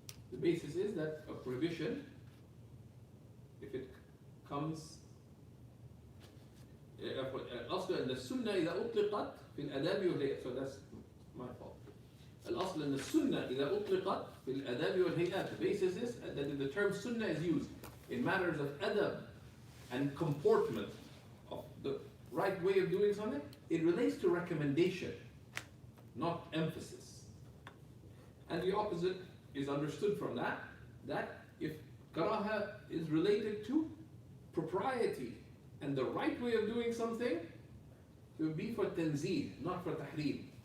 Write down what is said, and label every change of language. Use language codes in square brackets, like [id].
[en] The basis is that a prohibition, if it comes, [ar] الأصل أن السنة إذا أطلقت في الآداب والهيئات. [en] So that's my fault. [ar] الأصل أن السنة إذا أطلقت في الآداب والهيئات. [en] The basis is that the term sunnah is used in matters of adab and comportment, of the right way of doing something. It relates to recommendation, not emphasis. And the opposite is understood from that, that if karaha is related to propriety and the right way of doing something, it would be for tanzih, not for tahreem.